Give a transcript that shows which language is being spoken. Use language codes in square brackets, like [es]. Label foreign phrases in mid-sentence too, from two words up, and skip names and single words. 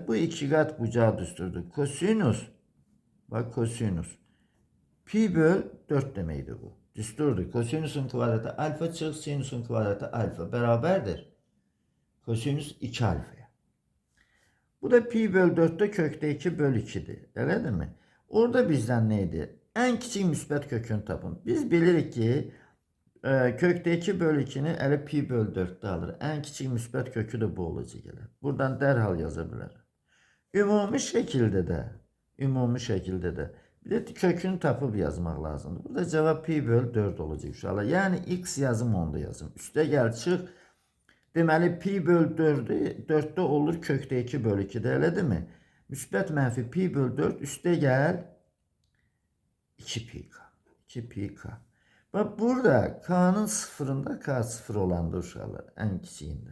[az] Bu iki kat bucağı düsturdur. Kosinus, bak kosinus pi bölü 4 deməkdir bu. Düsturdur. Kosinusun kvadratı alfa çıx, sinusun kvadratı alfa bərabərdir. Kosinus 2 alfaya. Bu da pi bölü 4'te kökte 2 bölü 2'dir. Elə [tr] değil mi? Orada bizden neydi? [az] En kiçik müsbət kökünü tapın. Biz bilirik ki kökte 2 bölü 2'ni elə pi bölü 4'te alır. En kiçik müsbət kökü de bu olacaq elə. Buradan dərhal yazabilir. Ümumi şekilde de bir de kökünü tapıp yazmak lazımdır. [tr] Burada cevap pi bölü 4 olacaq inşallah. [az] Yani x yazım onda yazım. Üstə gəl çıx. Deməli pi bölü 4'te olur kökte 2 bölü 2'de, elə [tr] değil mi? [az] Müsbət mənfi pi bölü 4 üstə gəl 2 pi k. 2 pi k. [tr] Bak burada k'nın sıfırında k sıfır olandır uşaqlar, en kiçiyində.